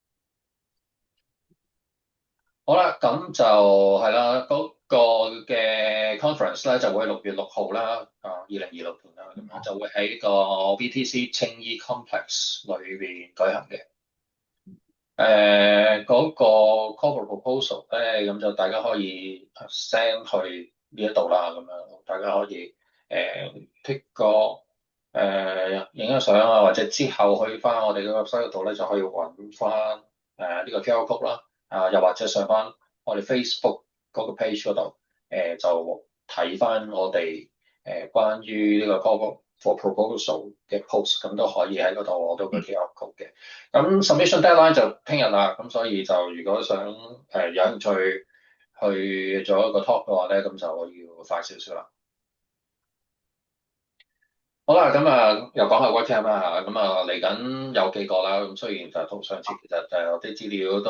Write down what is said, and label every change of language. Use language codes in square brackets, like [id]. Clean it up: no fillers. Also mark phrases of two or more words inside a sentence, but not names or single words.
[yue] 好啦，咁就係啦，嗰個嘅 conference 咧就會喺6月6號啦，2026年啦，咁樣就會喺個 BTC 青衣 complex 裏邊舉行嘅。嗰個 [en] call for proposal [yue] 咧，咁就大家可以 send 去呢一度啦，咁樣大家可以剔個影咗相啊，或者之後去翻我哋嘅 website 度咧，就可以揾翻呢個 [en] QR code [yue] 啦，又或者上翻我哋 Facebook 嗰個 page 嗰度，就睇翻我哋關於呢個 [en] call for proposal [yue] 嘅 post， 咁都可以喺嗰度攞到個 [en] QR code [yue] 嘅。咁 [en] submission deadline [yue] 就聽日啦，咁所以就如果想有興趣去做一個 talk 嘅話咧，咁就要快少少啦。好啦，咁又講下 WordCamp 啦，咁嚟緊有幾個啦，咁雖然就同上次其實就有啲資料都